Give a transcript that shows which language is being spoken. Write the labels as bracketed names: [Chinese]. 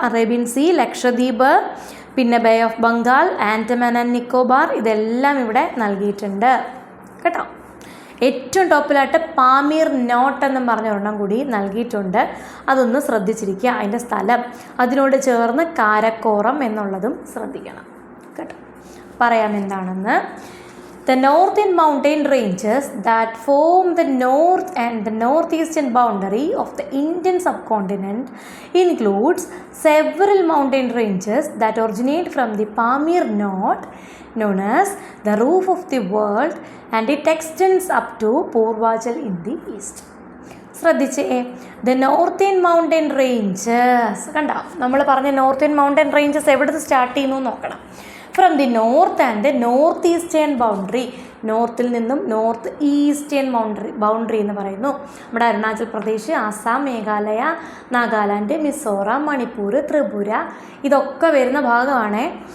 [Malayalam] Arabian sea, Lakshadweep, പിന്നെ bay of Bengal, Andaman and Nicobar, ഇതെല്ലാം ഇവിടെ നൽകിയിട്ടുണ്ട് കേട്ടോ. ഏറ്റവും ടോപ്പിലായിട്ട് പാമീർ നോട്ട് എന്നും പറഞ്ഞ ഒരെണ്ണം കൂടി നൽകിയിട്ടുണ്ട്. അതൊന്ന് ശ്രദ്ധിച്ചിരിക്കുക. അതിൻ്റെ സ്ഥലം, അതിനോട് ചേർന്ന് കാരക്കോറം എന്നുള്ളതും ശ്രദ്ധിക്കണം കേട്ടോ. പറയാം എന്താണെന്ന്. [English] The northern mountain ranges that form the north and the northeastern boundary of the Indian subcontinent includes several mountain ranges that originate from the Pamir Knot, known as the roof of the world, and it extends up to Purvachal in the east. [Malayalam] ശ്രദ്ധിച്ചേ, the northern mountain ranges കണ്ടോ? നമ്മൾ പറഞ്ഞ northern mountain ranges എവിടുന്ന് start ചെയ്യുന്നു നോക്കണം. [English] from the north and the north eastern boundary, [Malayalam] നോർത്തിൽ നിന്നും north eastern boundary എന്ന് പറയുന്നു. നമ്മുടെ അരുണാചൽ പ്രദേശ്, ആസാം, മേഘാലയ, നാഗാലാൻഡ്, മിസോറാം, മണിപ്പൂർ, ത്രിപുര, ഇതൊക്കെ വരുന്ന ഭാഗമാണ്.